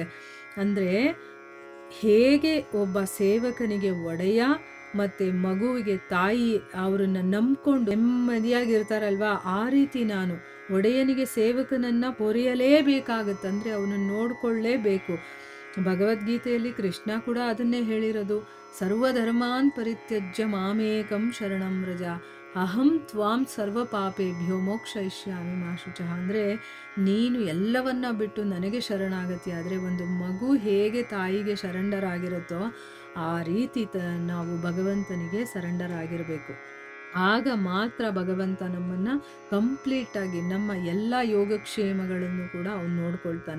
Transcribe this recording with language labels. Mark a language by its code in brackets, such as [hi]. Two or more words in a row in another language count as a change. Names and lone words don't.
[kn] ಅಂದರೆ ಹೇಗೆ ಒಬ್ಬ ಸೇವಕನಿಗೆ ಒಡೆಯ ಮತ್ತು ಮಗುವಿಗೆ ತಾಯಿ ಅವರನ್ನು ನಂಬ್ಕೊಂಡು ನೆಮ್ಮದಿಯಾಗಿರ್ತಾರಲ್ವಾ, ಆ ರೀತಿ ನಾನು ಒಡೆಯನಿಗೆ ಸೇವಕನನ್ನು ಪೊರೆಯಲೇಬೇಕಾಗತ್ತಂದರೆ ಅವನನ್ನು ನೋಡಿಕೊಳ್ಳೇಬೇಕು. ಭಗವದ್ಗೀತೆಯಲ್ಲಿ ಕೃಷ್ಣ ಕೂಡ ಅದನ್ನೇ ಹೇಳಿರೋದು, [sa] ಸರ್ವಧರ್ಮಾನ್ ಪರಿತ್ಯಜ್ಯ ಮಾಮೇಕಂ ಶರಣಂ ವ್ರಜ ಅಹಂ ತ್ವಾಂ ಸರ್ವ ಪಾಪೇಭ್ಯೋ ಮೋಕ್ಷಯಿಷ್ಯಾಮಿ ಮಾ ಶುಚಃ. [kn] ಅಂದರೆ ನೀನು ಎಲ್ಲವನ್ನ ಬಿಟ್ಟು ನನಗೆ ಶರಣಾಗತಿ. ಆದರೆ ಒಂದು ಮಗು ಹೇಗೆ ತಾಯಿಗೆ ಸರೆಂಡರ್ ಆಗಿರುತ್ತೋ ಆ ರೀತಿ ನಾವು ಭಗವಂತನಿಗೆ ಸರೆಂಡರ್ ಆಗಿರಬೇಕು. ಆಗ ಮಾತ್ರ ಭಗವಂತ ನಮ್ಮನ್ನು ಕಂಪ್ಲೀಟಾಗಿ ನಮ್ಮ ಎಲ್ಲ ಯೋಗಕ್ಷೇಮಗಳನ್ನು ಕೂಡ ಅವನು ನೋಡ್ಕೊಳ್ತಾನೆ.